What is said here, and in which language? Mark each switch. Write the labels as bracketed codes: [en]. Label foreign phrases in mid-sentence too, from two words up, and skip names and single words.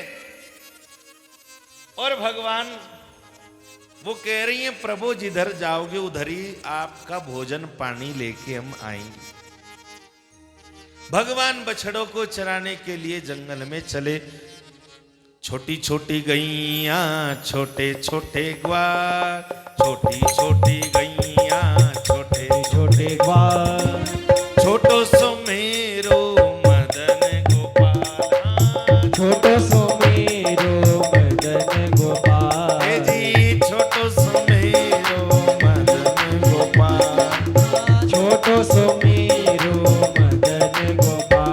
[hi] और भगवान वो कह रही हैं, प्रभु जिधर जाओगे उधर ही आपका भोजन पानी लेके हम आएंगे। भगवान बछड़ों को चराने के लिए जंगल में चले। छोटी छोटी गैया छोटे छोटे ग्वाल, छोटी छोटी गैया छोटे छोटे ग्वाल, [bra] छोटो सो मेरो मदन गोपाल। छोटो सो मेरो मदन गोपाल। हे जी छोटो सो मेरो मदन गोपाल। छोटो सो मेरो मदन गोपाल।